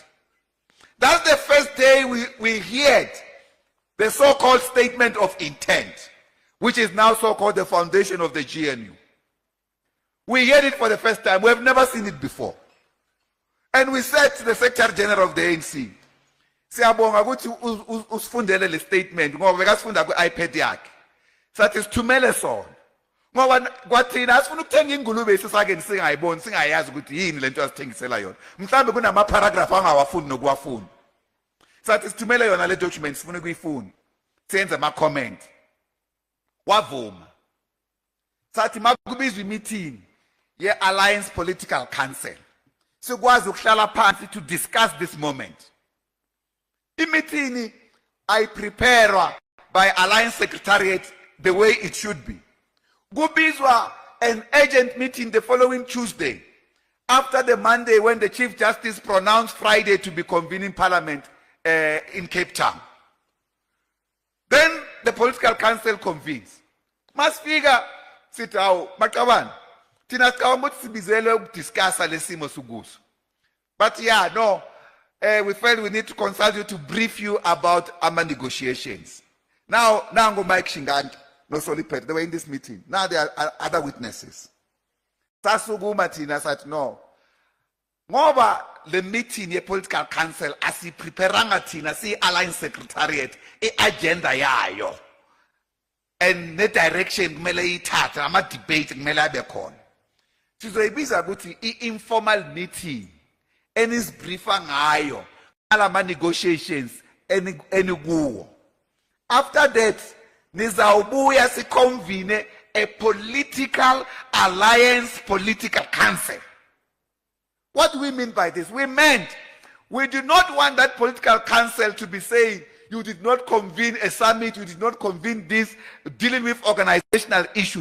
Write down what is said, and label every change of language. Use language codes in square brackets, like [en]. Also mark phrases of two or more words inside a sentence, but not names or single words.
[en] That's the first day we heard the so-called statement of intent, which is now so-called the foundation of the GNU. We heard it for the first time. We have never seen it before. And we said to the Secretary General of the ANC, [zu] siyabonga ukuthi usifundele le statement ngoba bekasifunda ku-iPad yakhe. Sathi sithumele sona. Ngoba kwathina asifuna ukuthenga ingulube sisake singayiboni singayazi ukuthi yini lento asithengisela yona. Mhlambe kunama paragraph angawafundi nokuwafunda. Sathi sithumele yona le document sifuna ukuyifunda. Senze ama comment. Wavuma. Sathi makubizwa meeting ye Alliance Political Council. Sikwazi ukuhlala phansi [en] to discuss this moment. Imeeting I prepare by Alliance Secretariat the way it should be. Kubizwa an urgent meeting the following Tuesday, after the Monday when the Chief Justice pronounced Friday to be convening Parliament in Cape Town. Then the Political Council convenes. [zu] Masifika sithi awu maqabana thina sicabanga ukuthi sibizele ukudiscussa lesimo sukuso. [en] But yeah, no, we felt we need to consult you to brief you about our negotiations. Now go Mike Shinganti, no Solipet, they were in this meeting. Now there are other witnesses. [zu] Sasuguma thina [en] said no. [zu] Ngoba [en] the meeting [zu] ye Political Council asipreparanga thina si Alliance Secretariat agenda yayo. [en] And the direction [zu] kumele ithathe ama debate kumele abe khona. Sizoyibiza ukuthi [en] informal meeting [zu] enisbriefa ngayo alama negotiations enikuwo. [en] After that [zu] nizawubuya siconvene [en] a political alliance political council. What do we mean by this? We meant we do not want that political council to be saying you did not convene a summit, you did not convene this, dealing with organizational issues.